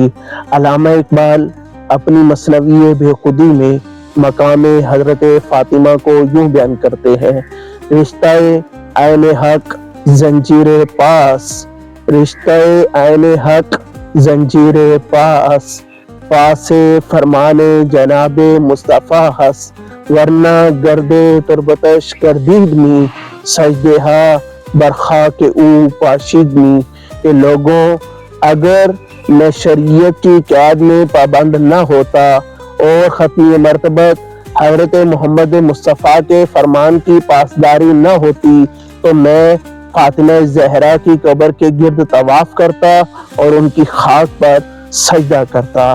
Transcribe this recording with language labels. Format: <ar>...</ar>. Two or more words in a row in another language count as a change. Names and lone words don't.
<ur>علامہ اقبال اپنی مثنوی بے خودی میں مقام حضرت فاطمہ کو یوں بیان کرتے ہیں:</ur> <fa>رشتہ عین حق زنجیر پاس، رشتہ عین حق زنجیر پاس، پاس فرمان جناب مصطفیٰ ہس، ورنہ گرد تربتش گردید می، سجدہا برخاک او پاشید می۔</fa> <ur>کہ لوگوں، اگر میں شریعت کی قید میں پابند نہ ہوتا اور ختمی مرتبت حضرت محمد مصطفیٰ کے فرمان کی پاسداری نہ ہوتی تو میں فاطمہ زہرا کی قبر کے گرد طواف کرتا اور ان کی خاک پر سجدہ کرتا۔</ur>